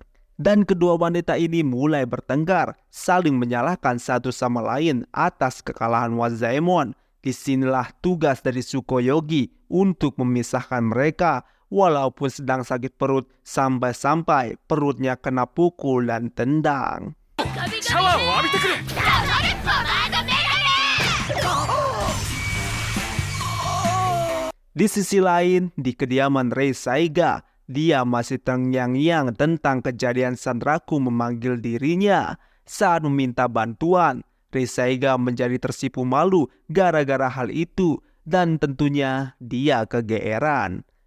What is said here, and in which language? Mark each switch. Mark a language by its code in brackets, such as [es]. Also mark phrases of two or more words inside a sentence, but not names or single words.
[id] Dan kedua wanita ini mulai bertengkar, saling menyalahkan satu sama lain atas kekalahan Wazemon. Disinilah tugas dari Tsukuyogi untuk memisahkan mereka, walaupun sedang sakit perut sampai-sampai perutnya kena pukul dan tendang. [ja] シャワーを浴びてくれ。 [id] Di sisi lain, di kediaman Rei Saiga, dia masih terngiang-ngiang tentang kejadian Sanraku memanggil dirinya. Saat meminta bantuan, Rei Saiga menjadi tersipu malu gara-gara hal itu, dan tentunya dia kegeeran.